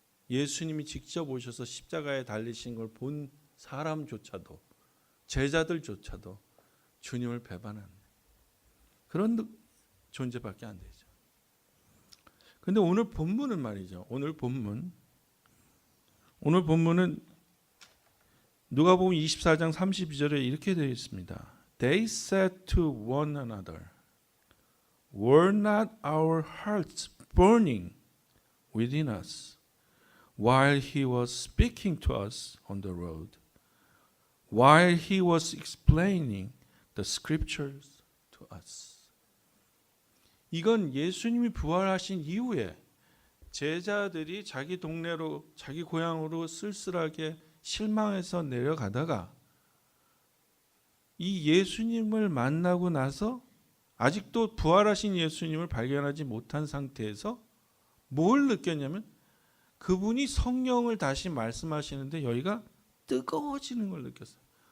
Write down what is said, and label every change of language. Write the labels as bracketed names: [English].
[Korean] 예수님이 직접 오셔서 십자가에 달리신 걸 본 사람조차도, 제자들조차도 주님을 배반하는 그런 존재밖에 안 되죠. 그런데 오늘 본문은 말이죠. 오늘 본문은 누가복음 24장 32절에 이렇게 되어 있습니다. [English] They said to one another, Were not our hearts burning within us while he was speaking to us on the road, while he was explaining the scriptures to us? [Korean] 이건 예수님이 부활하신 이후에 제자들이 자기 동네로, 자기 고향으로 쓸쓸하게 실망해서 내려가다가 이 예수님을 만나고 나서 아직도 부활하신 예수님을 발견하지 못한 상태에서 뭘 느꼈냐면 그분이 성령을 다시 말씀하시는데 여기가 뜨거워지는 걸 느꼈어요.